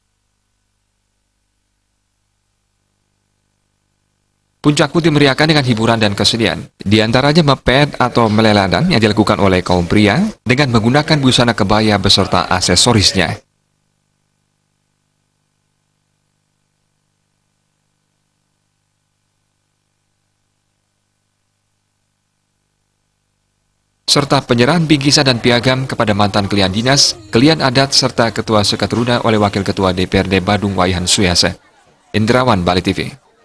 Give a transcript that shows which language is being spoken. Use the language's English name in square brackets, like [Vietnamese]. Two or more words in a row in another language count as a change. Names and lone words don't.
[Indonesian] Puncak HUT dimeriahkan dengan hiburan dan kesenian, di antaranya mepet atau meleladan yang dilakukan oleh kaum pria dengan menggunakan busana kebaya beserta aksesorisnya. Serta penyerahan bingkisan dan piagam kepada mantan klien dinas, klien adat, serta Ketua Sekatruna oleh Wakil Ketua DPRD Badung Wayan Suyasa. Indrawan, Bali TV.